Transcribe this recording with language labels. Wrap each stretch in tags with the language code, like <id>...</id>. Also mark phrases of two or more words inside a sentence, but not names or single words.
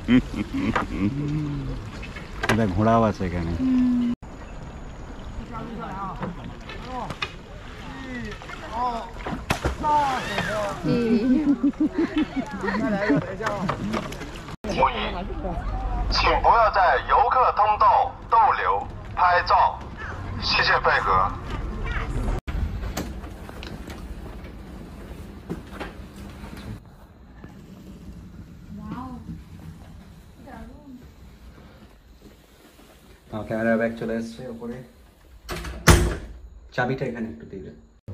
<bn>এটা ঘোড়াও আছে এখানে।</bn> <zh>请不要在游客通道逗留拍照，谢谢配合。</zh> <en>camera bag</en> <bn>চলে এসছে ওপরে, চাবিটা এখানে একটু দিয়ে দেন।</bn>